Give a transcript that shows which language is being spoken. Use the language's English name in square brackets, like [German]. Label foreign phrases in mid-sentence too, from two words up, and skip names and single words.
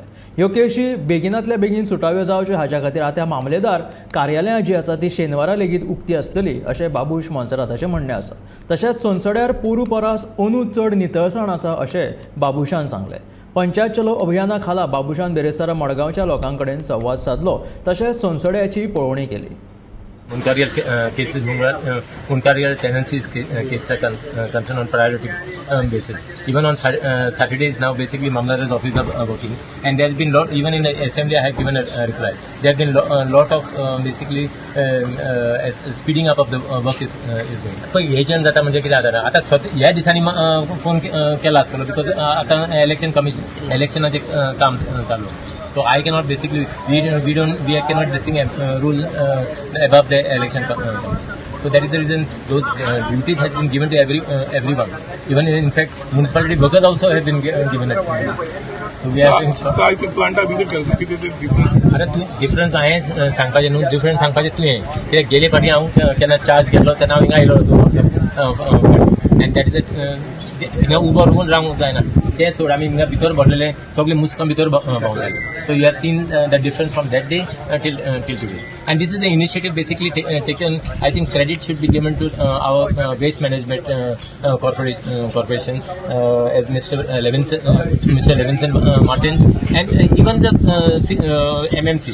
[Konkani] ह्यो केशी बेगिनांतल्या बेगीन सुटाव्यो जावच्यो हाच्या खातीर आतां मामलेदार कार्यालयां जी आसा ती शेनवारा लेगीत उक्ती आसतली अशें बाबूश मोन्सेराताचें म्हणणें आसा। तशेंच सोनसड्यार पूर्व परस अंदू चड नितळसाण आसा अशें बाबूशान सांगलें। पंचायत चलो अभियाना खाला बाबूशान बेरेस्तारा मडगांवच्या लोकां कडेन संवाद साधलो तशेंच सोनसड्याची पळोवणी केली। [English] Munkarial cases, Munkarial tenancies cases are concerned on priority basis. Even on Saturdays now, basically Mamlada's office are working, and there has been lot. Even in the assembly, I have given a reply. There have been lot of basically speeding up of the work is going. [Konkani] पण एजंट जाता म्हणजे कितें जाता आता ह्या दिसांनी फोन केला आसतलो बिकॉज आता इलेक्शनाचे काम चालू. [English] So I cannot basically we cannot rule above the election commission. So that is the reason those duties has been given to everyone. Even in fact municipality workers also have been given it. So we have so I think plant visit [Konkani] करता किती [English] difference. [Konkani] आता तू डिफरन्स आहे सांगपाचे न्हू डिफरन्स सांगपाचे तुवें कित्याक गेले फाटी हांव केन्ना चार्ज घेतलो तेन्ना हांव हिंगा आयलो [English] and that is [Konkani] हिंगा उबो रावून रावंक जायना ते सोड आमी हिंगा भितर भरलेले सगळे मुस्कां भितर भोंवूंक लागले. [English] So you have seen the difference from that day till today. And this is the initiative basically taken. I think credit should be given to our waste management corporation as Mr. Levinson Martin and even the MMC.